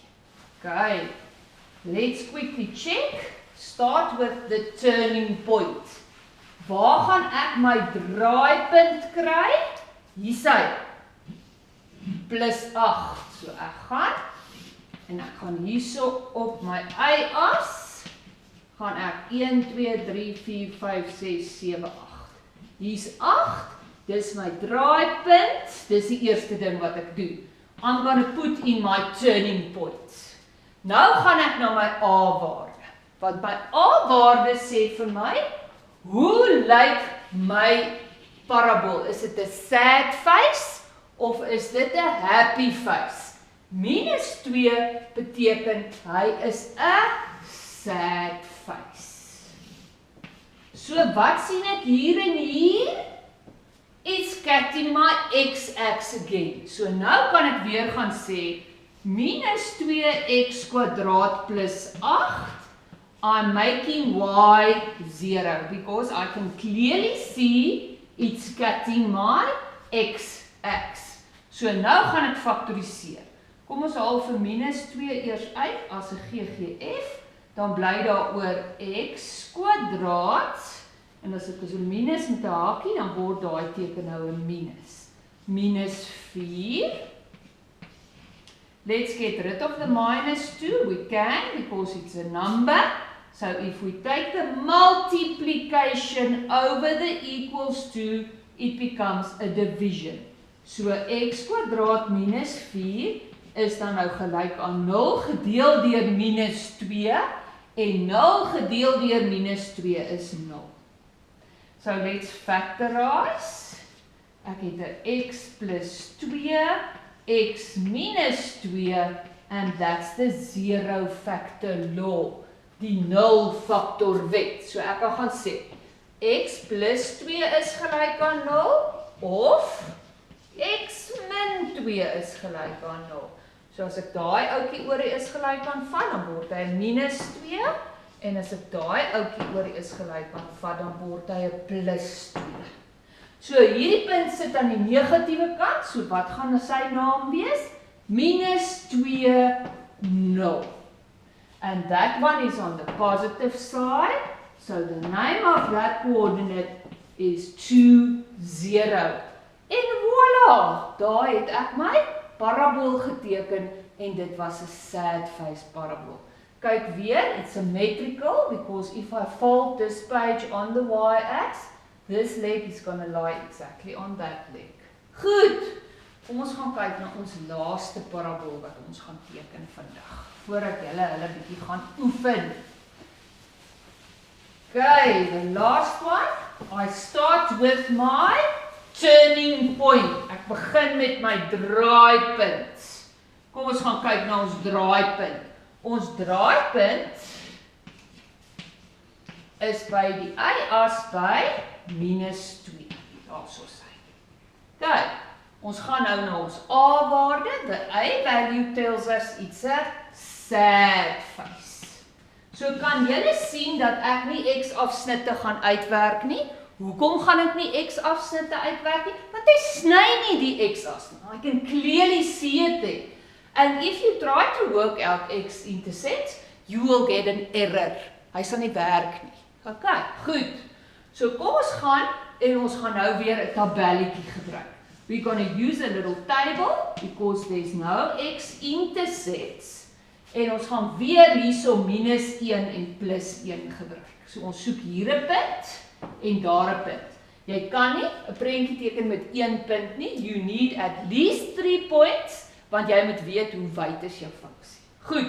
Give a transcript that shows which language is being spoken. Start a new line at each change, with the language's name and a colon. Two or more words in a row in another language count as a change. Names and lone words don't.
English: Okay, let's quickly check. Start with the turning point.
Afrikaans: Waar gaan ek my draaipunt kry? Hier sy. Plus 8. So ek gaan, en ek gaan hierso op my y-as, gaan ek 1, 2, 3, 4, 5, 6, 7, 8. Hier's 8, dis my draaipunt, dis die eerste ding wat ek doen.
English: I'm going to put in my turning point.
Afrikaans: Nou gaan ek na my a-waarde. Want my a-waarde sê vir my, hoe lyk my parabool? Is dit 'n
English: sad face
Afrikaans: of is dit 'n
English: happy face?
Afrikaans: -2 beteken hy is 'n
English: sad face.
Afrikaans: So wat sien ek hier en hier?
English: It's cutting my x-axis again.
Afrikaans: So nou kan ek weer gaan sê -2x kwadraat plus 8.
English: I'm making y 0 because I can clearly see it's cutting my x-axis.
Afrikaans: So nou gaan ek faktoriseer. Kom ons haal vir -2 eers uit as 'n GGF, dan bly daar oor x kwadraat. En as ek so minus met 'n hakie, dan word daai teken nou 'n minus. -4.
English: Let's get rid of the -2. We can because it's a number. So if we take the multiplication over the equals to, it becomes a division.
Afrikaans: So x kwadraat minus 4 is dan nou gelyk aan 0 gedeel deur -2 en 0 gedeel deur -2 is 0.
English: So let's factorize.
Afrikaans: Ek het 'n x plus 2, x minus 2,
English: and that's the zero factor law,
Afrikaans: die 0 factor wet. So ek kan gaan sê, x plus 2 is gelyk aan 0, of x min 2 is gelyk aan 0. So as ek daai ouetjie oor is gelyk aan van, dan word hy minus 2, en as ek daai ouetjie oor is gelyk aan van, dan word hy 'n plus 2. So hierdie punt sit aan die negatiewe kant, so wat gaan sy naam wees? -2, 0.
English: And that one is on the positive side, so the name of that coordinate is 2, 0.
Afrikaans: En voilà, daar het ek my parabool geteken, en dit was 'n
English: sad face
Afrikaans: parabool. Kyk weer,
English: it's symmetrical, because if I fold this page on the y-axis, this leg is going to lie exactly on that leg.
Afrikaans: Goed, kom ons gaan kyk na ons laaste parabool wat ons gaan teken vandag, voordat hulle bietjie gaan oefen.
English: Okay, the last one, I start with my turning point.
Afrikaans: Ek begin met my draaipunt. Kom ons gaan kyk na ons draaipunt. Ons draaipunt is by die y-as by -2. Daarso sy. Kyk, ons gaan nou na ons a-waarde.
English: The a-value tells us it's a sad face.
Afrikaans: So kan julle sien dat ek nie x-afsnitte gaan uitwerk nie. Hoekom gaan ek nie x-afsnitte uitwerk nie? Want hy sny nie die x-as nie.
English: I can clearly see it there. And if you try to work out x-intercepts, you will get an error.
Afrikaans: Hy sal nie werk nie. Okay, goed. So kom ons gaan en ons gaan nou weer 'n tabelletjie gebruik.
English: We're going to use a little table because there's no x-intercepts.
Afrikaans: En ons gaan weer hierso -1 en +1 gebruik. So ons soek hier 'n punt en daar 'n punt. Jy kan nie 'n prentjie teken met 1 punt nie.
English: You need at least 3 points,
Afrikaans: want jy moet weet hoe wyd is jou funksie. Goed.